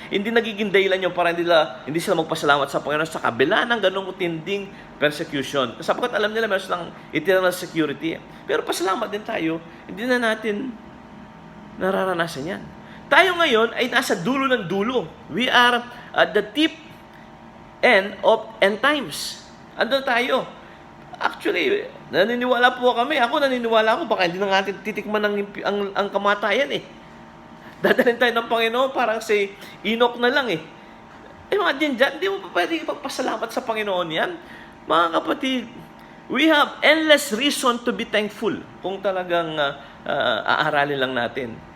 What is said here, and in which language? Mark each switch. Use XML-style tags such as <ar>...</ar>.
<tl>Hindi nagiging dahilan yun para hindi sila magpasalamat sa Panginoon sa kabila ng ganung tinding persecution. Sapagkat alam nila meron silang eternal security. Pero pasalamat din tayo, hindi na natin nararanasan yan. Tayo ngayon ay nasa dulo ng dulo.</tl> <en>We are at the tip end of end times.</en> <tl>Andun tayo. Actually, naniniwala po kami. Ako naniniwala ako, baka hindi na natin titikman ang kamatayan eh. Dadalhin tayo ng Panginoon, parang si Enoch na lang eh. Imagine dyan, hindi mo pa pwede ipagpasalamat sa Panginoon yan. Mga kapatid,</tl> <en>we have endless reason to be thankful</en> <tl>kung talagang aaralin lang natin.</tl>